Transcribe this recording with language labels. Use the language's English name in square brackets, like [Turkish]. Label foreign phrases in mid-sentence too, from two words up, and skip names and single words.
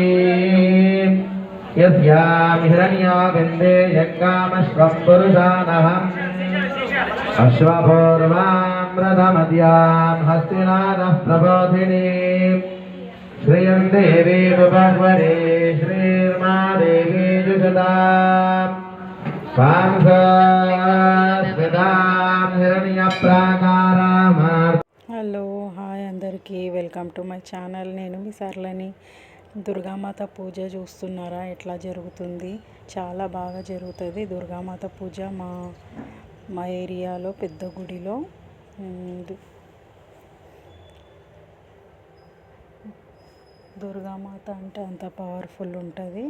[Sanskrit] यस्यां हिरण्यो बिन्दे यज्ञामश्वं पुरुषानहम् अश्वपूर्वामृतमद्यां हस्तिनादः प्रबोधिनी श्रियं देवी भगवती श्रीर्मा देवी जुषतां स्वांसस्मितां हिरण्यप्राकाराम्। [English] hello hi అందరికీ welcome to my channel. [Telugu] నేను మీ సర్లని. దుర్గామాత పూజ చూస్తున్నారా ఎట్లా జరుగుతుంది? చాలా బాగా జరుగుతుంది దుర్గామాత పూజ మా ఏరియాలో పెద్ద గుడిలో. దుర్గామాత అంటే అంత పవర్ఫుల్ ఉంటుంది.